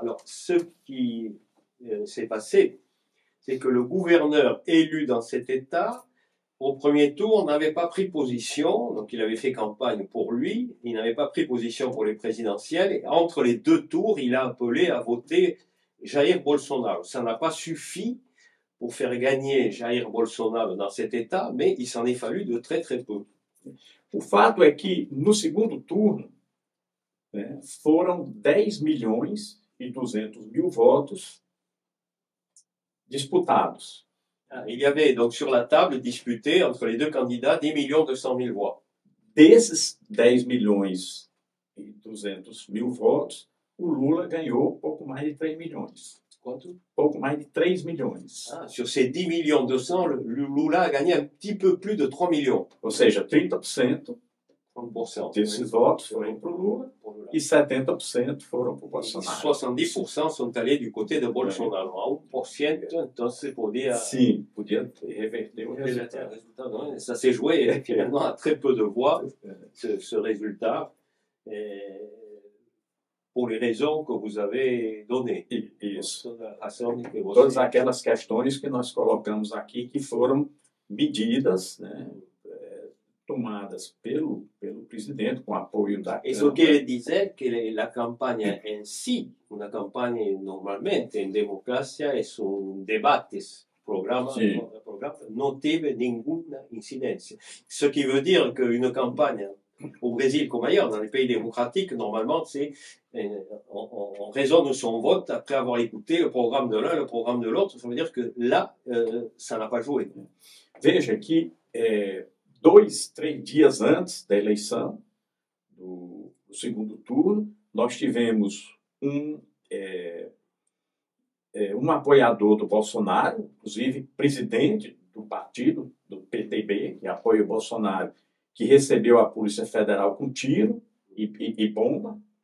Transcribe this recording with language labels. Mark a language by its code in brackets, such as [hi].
[fr] Alors, ce qui s'est passé, c'est que le gouverneur élu dans cet état, au premier tour, n'avait pas pris position, donc il avait fait campagne pour lui, il n'avait pas pris position pour les présidentielles, et entre les deux tours, il a appelé à voter Jair Bolsonaro. Ça n'a pas suffi pour faire gagner Jair Bolsonaro dans cet État, mais il s'en est fallu de très très peu. [pt] O fato é que, no segundo turno, né, foram 10.200.000 votos disputados. [fr] Il y avait donc sur la table disputé entre les deux candidats 10 200 000 voix. [pt] Desses 10.200.000 votos, o Lula ganhou pouco mais de 3 milhões. Quanto? Pouco mais de 3 milhões. [fr] Ah, sur ces 10 200 000, le Lula a gagné un petit peu plus de 3 millions. [pt] Ou seja, 30% 30%. desses votos foram para o Lula e 70% foram para o Bolsonaro. [fr] 70% sont allés du côté de Bolsonaro. [es] A 1%, entonces podía [pt] Sim, podia reverter o [es] revertir le [pt] resultado. [fr] résultat. Non? Ça s'est joué finalement à très peu de voix, ce résultat, pour les raisons que vous avez données. [pt] Isso. A razão que você- Todas aquelas questões que nós colocamos aqui que foram medidas, né, tomadas pelo presidente com apoio da [es] Eso [pt] Câmara. [es] quiere decir que la campaña en sí, una campaña normalmente en democracia es un debate, programa, Sí. programa, no tiene ninguna incidencia. [fr] Ce qui veut dire qu'une campagne au Brésil comme ailleurs, dans les pays démocratiques, normalement, c'est on raisonne son vote après avoir écouté le programme de l'un, le programme de l'autre. Ça veut dire que là, ça n'a pas joué. [pt] Veja que 2, 3 dias antes da eleição, do segundo turno, nós tivemos um apoiador do Bolsonaro, inclusive presidente do partido, do PTB, que apoia o Bolsonaro, que recebeu a Polícia Federal com tiro e bomba.